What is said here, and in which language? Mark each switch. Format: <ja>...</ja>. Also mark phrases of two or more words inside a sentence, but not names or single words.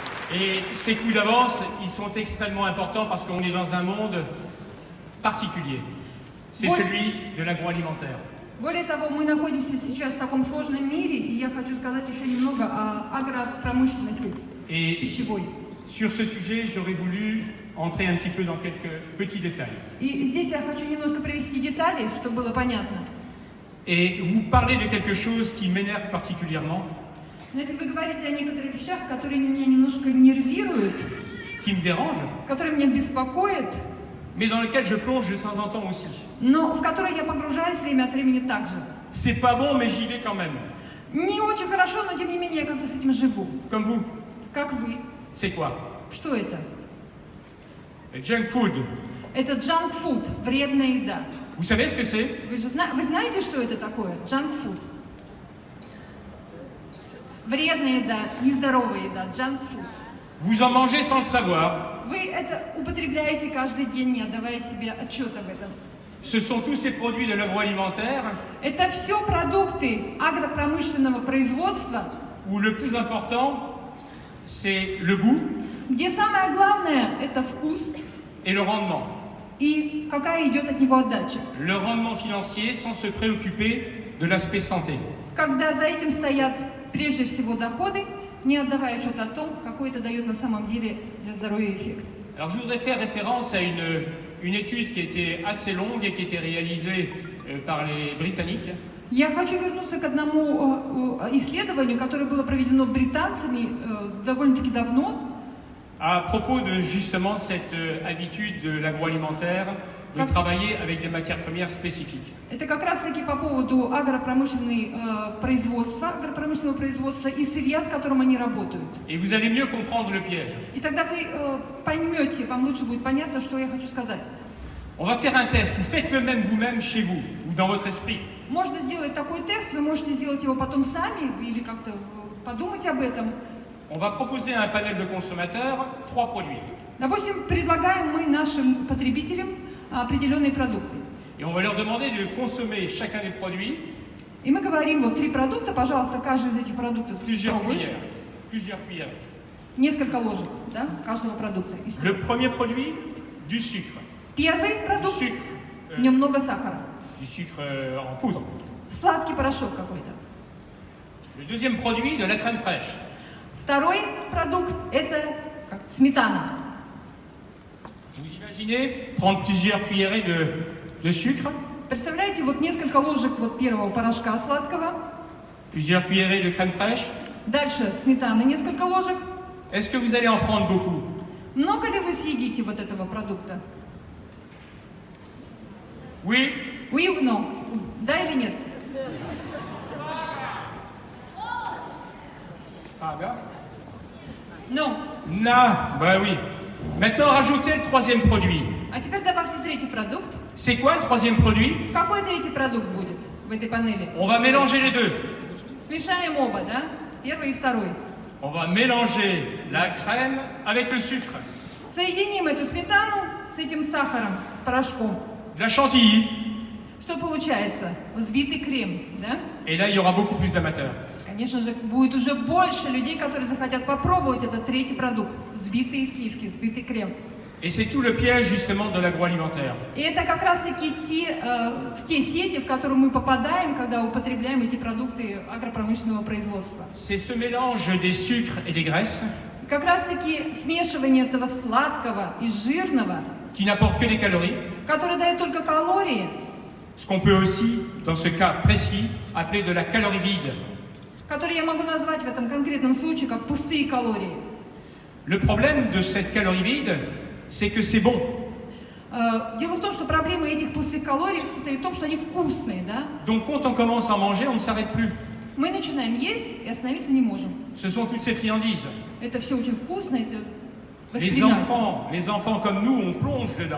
<fr>Et ces coups d'avance, ils sont extrêmement importants parce qu'on est dans un monde particulier. C'est celui de l'agroalimentaire.</fr> <ru>Более того, мы находимся сейчас в таком сложном мире, и я хочу сказать еще немного о агропромышленности пищевой.</ru> <fr>Sur ce sujet, j'aurais voulu entrer un petit peu dans quelques petits détails.</fr> <ru>И здесь я хочу немножко привести детали, чтобы было понятно.</ru> <fr>Et vous parlez de quelque chose qui m'énerve particulièrement.</fr> <ru>Знаете, вы говорите о некоторых вещах, которые меня немножко нервируют,</ru> <fr>qui me dérange,</fr> <ru>которые меня беспокоят,</ru> <fr>mais dans lequel je plonge de temps en temps aussi.</fr> <ru>но в которые я погружаюсь время от времени также.</ru> <fr>C'est pas bon, mais j'y vais quand même.</fr> <ru>Не очень хорошо, но тем не менее я как-то с этим живу.</ru> <fr>Comme vous.</fr> <ru>Как вы?</ru> <fr>C'est quoi?</fr> <ru>Что это?</ru> <en>Junk food.</en> <ru>Это</ru> <en>junk food,</en> <ru>вредная еда.</ru> <fr>Vous savez ce que c'est?</fr> <ru>Вы знаете, что это такое?</ru> <en>Junk food.</en> <ru>Вредная еда, нездоровая еда,</ru> <en>junk food.</en> <fr>Vous en mangez sans le savoir.</fr> <ru>Вы это употребляете каждый день, не отдавая себе отчет об этом.</ru> <fr>Ce sont tous ces produits de l'agroalimentaire</fr> <ru>Это все продукты агропромышленного производства,</ru> <fr>où le plus important, c'est le goût</fr> <ru>где самое главное – это вкус</ru> <fr>et le rendement.</fr> <ru>и какая идет от него отдача.</ru> <fr>Le rendement financier sans se préoccuper de l'aspect santé.</fr> <ru>Когда за этим стоят прежде всего доходы, не отдавая отчет о том, какой это дает на самом деле для здоровья эффект.</ru> <fr>Alors je voudrais faire référence à une étude qui était assez longue et qui était réalisée par les Britanniques.</fr> <ru>Я хочу вернуться к одному исследованию, которое было проведено британцами довольно-таки давно.</ru> <fr>À propos de justement cette habitude de l'agroalimentaire de travailler avec des matières premières spécifiques.</fr> <ru>Это как раз-таки по поводу агропромышленного производства и сырья, с которым они работают.</ru> <fr>Et vous allez mieux comprendre le piège.</fr> <ru>И тогда вы поймете, вам лучше будет понятно, что я хочу сказать.</ru> <fr>On va faire un test. Vous faites le même vous-même chez vous ou dans votre esprit.</fr> <ru>Можно сделать такой тест, вы можете сделать его потом сами или как-то подумать об этом.</ru> <fr>On va proposer à un panel de consommateurs 3 produits.</fr> <ru>Допустим, предлагаем мы нашим потребителям определенные продукты.</ru> <fr>Et on va leur demander de consommer chacun des produits.</fr> <ru>И мы говорим, вот 3 продукта, пожалуйста, каждый из этих продуктов пробуешь.</ru> <fr>Plusieurs cuillères.</fr> <ru>Несколько ложек, да, каждого продукта.</ru> <fr>Le premier produit, du sucre.</fr> <ru>Первый продукт, в нем много сахара.</ru> <fr>Du sucre en poudre.</fr> <ru>Сладкий порошок какой-то.</ru> <fr>Le deuxième produit, de la crème fraîche.</fr> <ru>Второй продукт – это сметана.</ru> <fr>Vous imaginez prendre plusieurs cuillerées de sucre.</fr> <ru>Представляете, вот несколько ложек вот первого порошка сладкого.</ru> <fr>Plusieurs cuillerées de crème fraîche.</fr> <ru>Дальше сметаны несколько ложек.</ru> <fr>Est-ce que vous allez en prendre beaucoup?</fr> <ru>Много ли вы съедите вот этого продукта?</ru> <fr>Oui. Oui ou non?</fr> <ru>Да или нет?</ru> <fr>Ah, là. Non. Non, bah oui. Maintenant, rajoutez le troisième produit.</fr> <ru>А теперь добавьте третий продукт.</ru> <fr>C'est quoi le troisième produit?</fr> <ru>Какой третий продукт будет в этой панели?</ru> <fr>On va mélanger les deux.</fr> <ru>Смешаем оба, да? Первый и второй.</ru> <fr>On va mélanger la crème avec le sucre.</fr> <ru>Соединим эту сметану с этим сахаром, с порошком.</ru> <fr>De la chantilly.</fr> <ru>Что получается? Взбитый крем, да?</ru> <fr>Et là, il y aura beaucoup plus d'amateurs.</fr> <ru>Конечно же, будет уже больше людей, которые захотят попробовать этот третий продукт. Взбитые сливки, взбитый крем.</ru> <fr>Et c'est tout le piège justement de l'agroalimentaire.</fr> <ru>И это как раз-таки те сети, в которые мы попадаем, когда употребляем эти продукты агропромышленного производства.</ru> <fr>C'est ce mélange des sucres et des graisses</fr> <ru>Как раз-таки смешивание этого сладкого и жирного,</ru> <fr>qui n'apporte que des calories,</fr> <ru>которое дает только калории,</ru> <fr>ce qu'on peut aussi, dans ce cas précis, appeler de la calorie vide.</fr> <ru>которые я могу назвать в этом конкретном случае как пустые калории.</ru> <fr>Le problème de cette calorie vide, c'est que c'est bon.</fr> <ru>Дело в том, что проблема этих пустых калорий состоит в том, что они вкусные, да?</ru> <fr>Donc quand on commence à en manger, on ne s'arrête plus.</fr> <ru>Мы начинаем есть и остановиться не можем.</ru> <fr>Ce sont toutes ces friandises.</fr> <ru>Это все очень вкусно, это</ru> <fr>Les</fr> <ru>воспринимается.</ru> <fr>enfants comme nous, on plonge dedans.</fr>